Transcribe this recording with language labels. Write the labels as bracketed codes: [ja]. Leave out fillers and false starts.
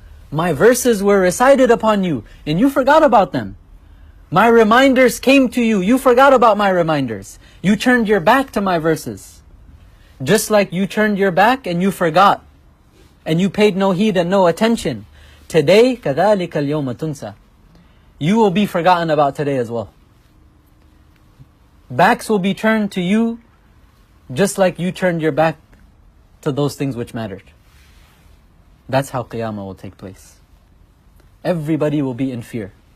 [en] My verses were recited upon you, and you forgot about them. My reminders came to you, you forgot about my reminders. You turned your back to my verses. Just like you turned your back and you forgot, and you paid no heed and no attention. [ar] Today, كَذَلِكَ الْيَوْمَ تُنْسَى. [en] You will be forgotten about today as well. Backs will be turned to you, just like you turned your back to those things which mattered. That's how Qiyamah will take place. Everybody will be in fear.